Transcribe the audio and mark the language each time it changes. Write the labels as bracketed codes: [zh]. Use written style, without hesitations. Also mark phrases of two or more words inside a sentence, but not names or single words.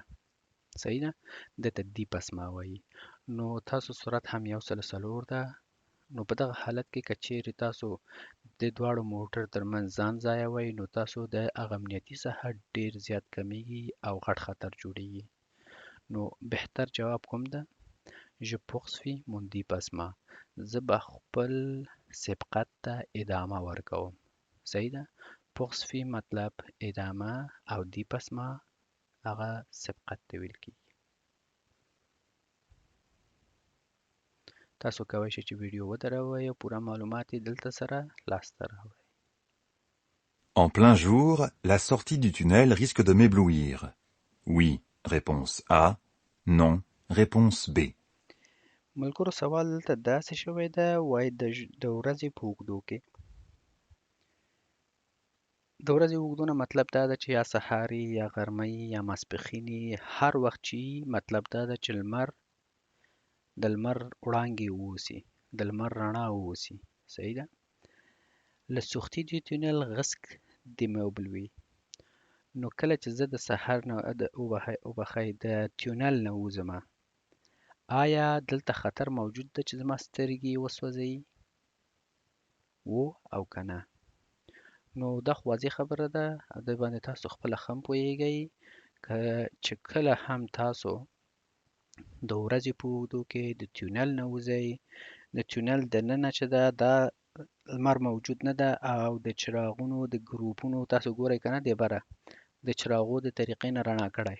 [ps] صحیح ده؟ دې ته دی پسما وایي. نو تاسو سرعت هم 104 ده. نو په دغه حالت کې که چیرې تاسو د دواړو موټر ترمنځ ځان ځایوئ نو تاسو د هغه امنیتي ساحه ډېر زیات کمیږي او غټ خطر جوړیږي. نو بهتر جواب کوم ده؟ [fr] je poursuis mon dépassement. [ps] زه به خپل سبقت ته ادامه ورکوم. صحیح ده؟ poursuis مطلب ادامه او dépassement هغه سبقت ته ویل کیږي. تاسو کولی شئ چې ویډیو ودروئ او پوره معلومات یې دلته سره لاسته راوړئ. [fr] En plein jour, la sortie du tunnel risque de m'éblouir. Oui, réponse A. Non, réponse B. [ps] ملګرو سوال دلته داسې شوی ده وایي د ورځې په اوږدو کې د ورځې اوږدونه مطلب دا ده چې یا سهار یا غرمه یا ماسپښین هر وخت چې مطلب دا ده چې د لمر وړانګې واوسي د لمر رڼا واوسي. صحیح ده؟ [fr] le sortie du tunnel risque de m'éblouir. [ps] نو کله چې زه د سهار نه وبخئ د تونل نه وځمه آیا دلته خطر موجود ده چې زما سترګې وسوځي؟ و او که نه؟ نو دا خو واضح خبره ده د باندې تاسو خپله ښه هم پوهیږئ چې کله هم تاسو د ورځې په اوږدو کې د تونل نه وځئ د تونل دننه چې ده دا لمر موجود نه ده او د چراغونو د ګروپونو تاسو ګورئ که نه دې بره د چراغو د طریقې نه رڼا کړی.